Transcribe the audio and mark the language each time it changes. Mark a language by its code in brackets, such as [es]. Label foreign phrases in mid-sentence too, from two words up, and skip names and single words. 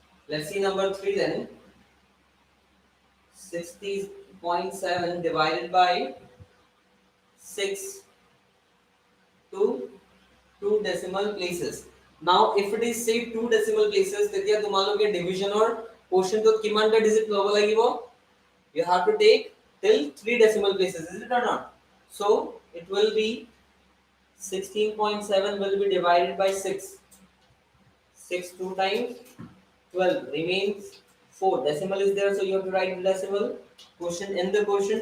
[en] Let's see number 3 then. 60.7 divided by 6 to 2 decimal places. Now if it is say 2 decimal places, [as] তেতিয়া তোমালোকে [en] division or quotient [as] to কিমানটা digit লব লাগিব? [en] You have to take till 3 decimal places, is it or not? So it will be 16.7 will be divided by 6. 6 2 times 12 remains 4. Decimal is there, so you have to write the decimal. Quotient in the quotient.